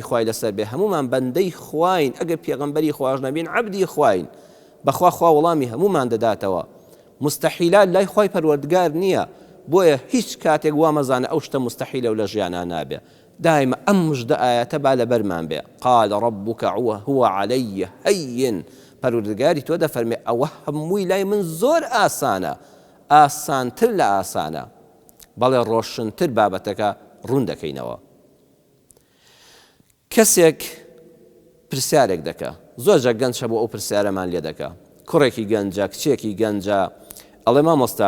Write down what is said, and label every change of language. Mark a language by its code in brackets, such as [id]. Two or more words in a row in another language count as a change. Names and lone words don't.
[ckb] خوای لەسەر بێ هەمومان بەندەی خواین ئەگەر پێغەمبەری خواش نەبین عەبدی خواین بەخوا خوا وەڵامی هەمومان دەداتەوە مستەحیلات لای خوای پەروەردگار نییە بۆیە هیچ کاتێک وا مەزانە ئەو شتە مستەحیلە و لە ژیانە نابێ دائما ئەم موژدە ئایەتە با لەبەرمان بێ [ar] قال ربك هو علي هين [ckb] پەروەردگاری تۆ دەفەرمێ ئەوە هەمووی لای من زۆر ئاسانە ئاسانتر لە ئاسانە بەڵێ ڕۆشنتر بابەتەکە ڕوون دەکەینەوە کەسێک پرسیارێک دەکە زۆرجە گەنج بۆ ئەو پرسیارەمان لێ دەکە کوڕێکی گەنجە کچێکی گەنجە ئەڵێ مامۆستا